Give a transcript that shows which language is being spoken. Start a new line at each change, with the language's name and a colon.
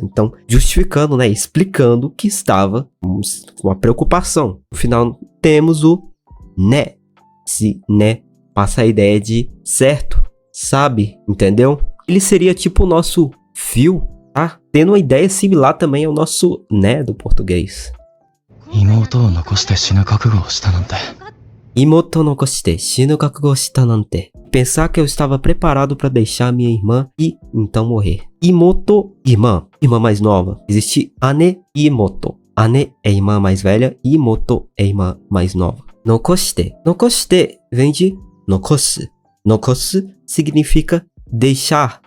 Portuguese: Então, justificando, explicando que estava com uma preocupação. No final, temos o né. Esse né passa a ideia de certo, sabe, entendeu? Ele seria tipo o nosso fio, tá? Tendo uma ideia similar também ao nosso né do português.
Japanese: 妹を残して死ぬ覚悟をしたなんて Imoto nokoshite shinu kakugo shita nante.
Portuguese: Pensar que eu estava preparado para deixar minha irmã e então morrer. Imoto, irmã mais nova. Existe ane e imoto. Ane é irmã mais velha e imoto é irmã mais nova. Nokoshite. Nokoshite vem de nokosu. Nokosu significa deixar.